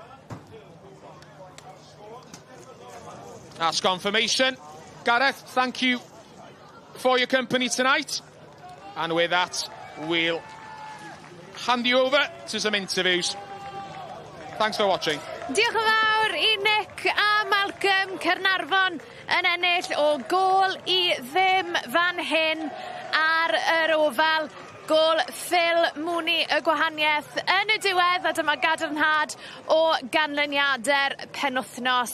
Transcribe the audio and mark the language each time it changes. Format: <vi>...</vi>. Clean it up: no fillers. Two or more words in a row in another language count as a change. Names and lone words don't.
<en>That's confirmation. Gareth, thank you for your company tonight. And with that, we'll hand you over to some interviews. Thanks for watching.</en> <cy>Diolch yn fawr i Nick a Malcolm. Caernarfon yn ennill o gôl i ddim fan hyn ar yr ofal. Gôl Phil Mooney y gwahaniaeth yn y diwedd, a dyma gadarnhad o ganlyniadau'r penwthnos.</cy>